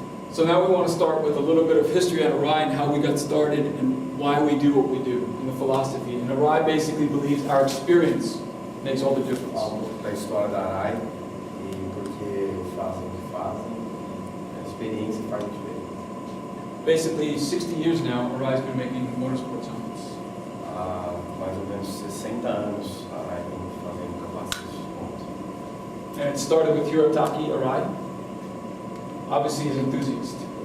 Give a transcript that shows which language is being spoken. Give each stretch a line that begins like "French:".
English: So now we want to start with a little bit of history at Arai and how we got started and why we do what we do in the philosophy. And Arai basically believes our experience makes all the difference.
Portuguese: Falo da história da Arai e porque fazem o que fazem, a experiência faz diferença.
English: Basically, 60 years now, Arai's been making motorsports helmets.
Portuguese: Há mais ou menos 60 anos a Arai vem fazendo capacete de moto.
English: And it started with Hirotaki Arai. Obviously, he's an enthusiast.